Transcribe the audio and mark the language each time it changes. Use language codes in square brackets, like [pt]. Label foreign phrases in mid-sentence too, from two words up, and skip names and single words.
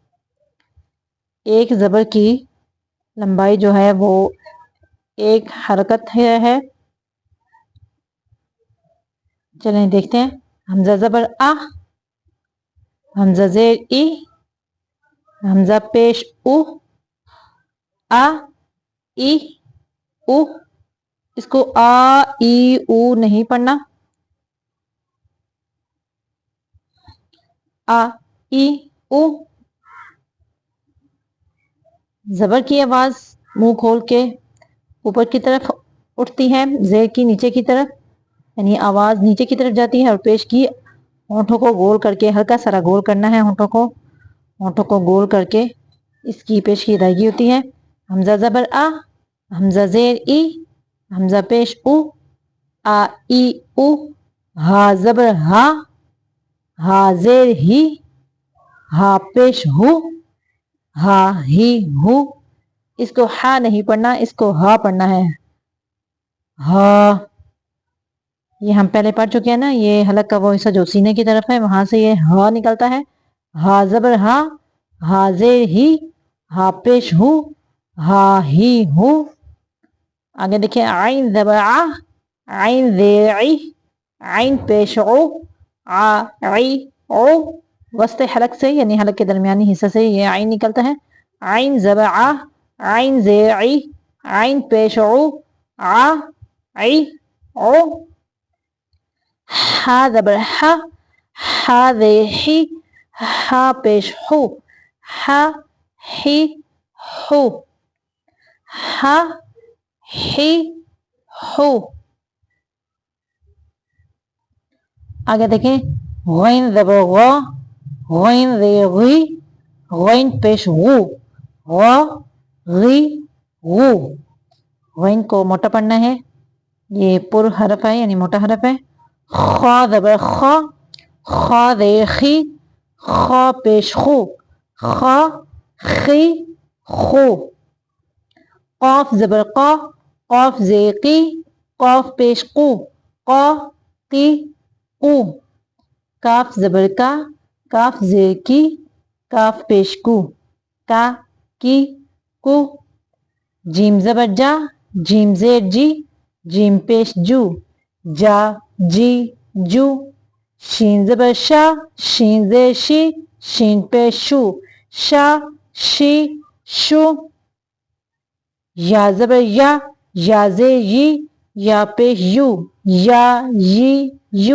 [hi] एक ज़बर की लंबाई जो है वो एक हरकत है। चलें देखते हैं। हमज़ा ज़बर आ, हमज़ा ज़ेर ई, हमज़ा पेश उ, आ ई उ। इसको आ ई उ नहीं पढ़ना, आ ई उ। ज़बर की आवाज़ मुंह खोल के ऊपर की तरफ उठती है, ज़ेर की नीचे की तरफ, यानी आवाज़ नीचे की तरफ जाती है। और पेश की होंठों को गोल करके हल्का सारा गोल करना है, होंठों को गोल करके इसकी पेश की अदायगी होती है। हमज़ा ज़बर आ, हमज़ा ज़ेर ई, हमज़ा पेश उ, आ ई उ। हा ज़बर हा, हा ज़ेर ही, हा पेश हु, हा ही हु। इसको हा नहीं पढ़ना, इसको हा पढ़ना है। हा, ये हम पहले पढ़ चुके हैं ना, ये हलक का वो हिस्सा जो सीने की तरफ है वहां से ये हा निकलता है। हा ज़बर हा, हा ज़ेर ही, हा पेश हु, हा ही हु। आगे देखिए आइन ज़बर आ, आइन ज़ेर ई, आइन पेश ओ, आ ई ओ। वस्ते हलक से यानी हलक के दरमियानी हिस्से से ये आइन निकलता है। आइन ज़बर आ, आइन ज़ेर ई, आइन पेश ओ, आ ई ओ। हा ज़बर हा, हा ज़ेर ही, हा पेश हु, हा ही हु, हा ही हु। आगे देखें गैन ज़बर ग, गैन ज़ेर गी, गैन पेश गु, ग गी गु। गैन को मोटा पढ़ना है, ये पुर हरफ है यानी मोटा हरफ है। खा ज़बर खा, खा ज़ेर खी, खा पेश खु, खा खी खु। क़ाफ ज़बर क़ा, क़ाफ ज़ेर की, क़ाफ पेश कु, क़ा की कु। काफ ज़बर का, काफ ज़ेर की, काफ पेश कु, का की कु। जीम ज़बर जा, जीम ज़ेर जी, जीम पेश जू, जा जी जू। शीन ज़बर शा, शीन ज़ेर शी, शीन पेश शू, शा शी शू। या ज़बर या ज़ेर यी, या पेश यू, या यी यू।